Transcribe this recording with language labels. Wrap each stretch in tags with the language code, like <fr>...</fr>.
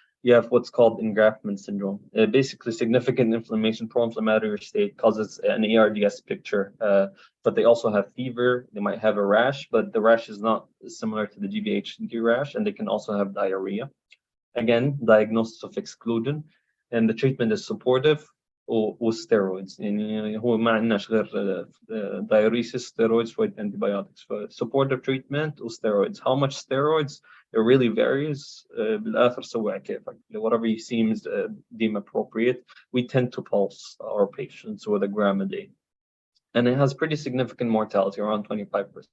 <en>You have what's called engraftment syndrome. Basically, significant inflammation, pro-inflammatory state causes an ARDS picture, but they also have fever. They might have a rash, but the rash is not similar to the GVHD rash, and they can also have diarrhea. Again, diagnosis of exclusion, and the treatment is supportive وsteroids.</en> <ar>يعني هو ما عندناش غير</ar> <en>diuresis, steroids, with antibiotics. For supportive treatment steroids. How much steroids? It really varies.</en> <ar>بالآخر سوي كيفك.</ar> <en>Whatever seems deemed appropriate. We tend to pulse our patients with a gram a day, and it has pretty significant mortality, around 25%.</en>